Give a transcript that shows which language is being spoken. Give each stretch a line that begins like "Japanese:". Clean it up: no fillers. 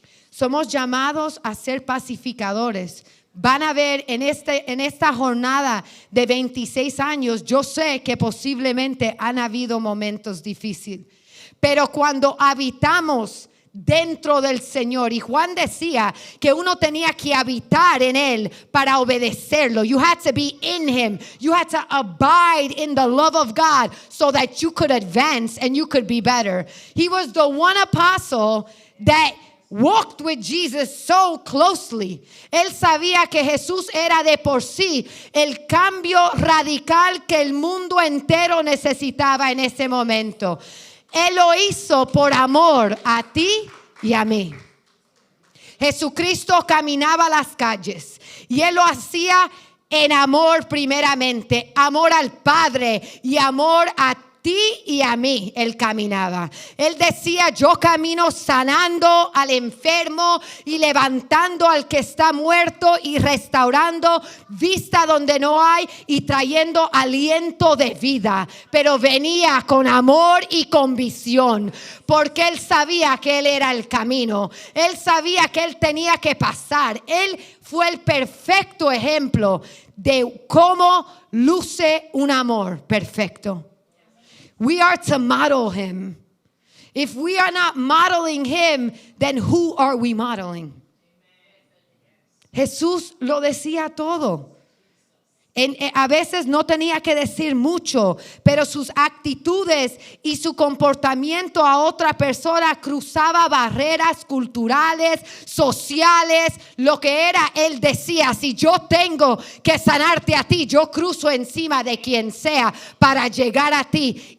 Spanish: Somos llamados a ser pacificadores. Van a ver en esta jornada de 26 años, yo sé que posiblemente han habido momentos difíciles, pero cuando habitamos dentro del Señor, y Juan decía que uno tenía que habitar en él para obedecerlo.
English: You had to be in him. You had to abide in the love of God so that you could advance and you could be better. He was the one apostle that walked with Jesus so closely.
Spanish: Él sabía que Jesús era de por sí el cambio radical que el mundo entero necesitaba en ese momento. Él lo hizo por amor a ti y a mí. Jesucristo caminaba las calles y Él lo hacía en amor primeramente, amor al Padre y amor a ti y a mí. Él caminaba. Él decía, yo camino sanando al enfermo y levantando al que está muerto y restaurando vista donde no hay y trayendo aliento de vida. Pero venía con amor y con visión, porque Él sabía que Él era el camino. Él sabía que Él tenía que pasar. Él fue el perfecto ejemplo de cómo luce un amor perfecto.
English: We are to model him. If we are not modeling him, then who are we modeling?
Spanish: Jesús lo decía todo. A veces no tenía que decir mucho, pero sus actitudes y su comportamiento a otra persona cruzaba barreras culturales, sociales, lo que era. Él decía, si yo tengo que sanarte a ti, yo cruzo encima de quien sea para llegar a ti.